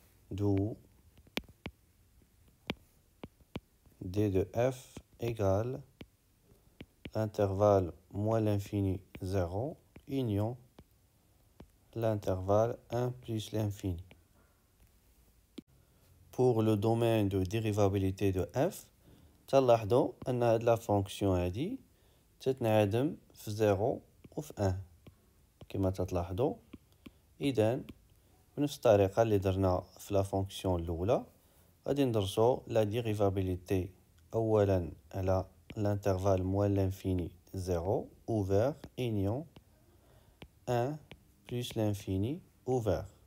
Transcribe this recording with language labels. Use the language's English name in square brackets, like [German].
[French] D'où d de f égale l'intervalle moins l'infini 0 union l'intervalle 1 plus l'infini. Pour le domaine de dérivabilité de f, [Arabic] تلاحظوا أن هاد [French] la fonction [Arabic] هادي تتنعدم في 0 و في 1 كما تلاحظوا. إذن بنفس الطريقة اللي درنا في [French] la fonction [Arabic] الأولى غادي ندرسو [French] la dérivabilité [Arabic] أولا على [French] l'intervalle moins l'infini 0 ouvert union 1 plus l'infini ouvert.